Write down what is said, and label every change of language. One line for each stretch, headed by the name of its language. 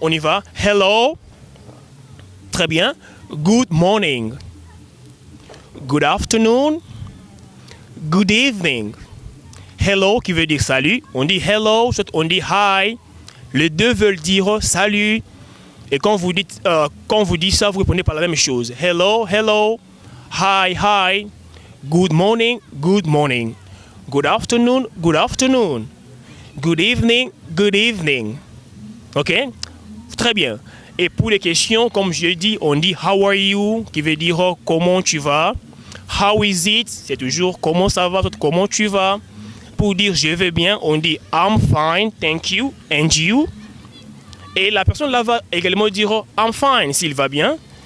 French: On y va.
English: Hello.
French: Très bien.
English: Good morning. Good afternoon. Good evening.
French: Hello qui veut dire salut. On dit hello, soit on dit hi. Les deux veulent dire salut. Et quand vous dites ça, vous répondez par la même chose.
English: Hello, hello. Hi, hi. Good morning, good morning. Good afternoon, good afternoon. Good evening, good evening.
French: Ok? Très bien. Et pour les questions, comme je dis, on dit
English: how are you,
French: qui veut dire comment tu vas.
English: How is it,
French: c'est toujours comment ça va, comment tu vas. Pour dire je vais bien, on dit
English: I'm fine, thank you, and you.
French: Et la personne là va également dire
English: I'm fine
French: s'il va bien.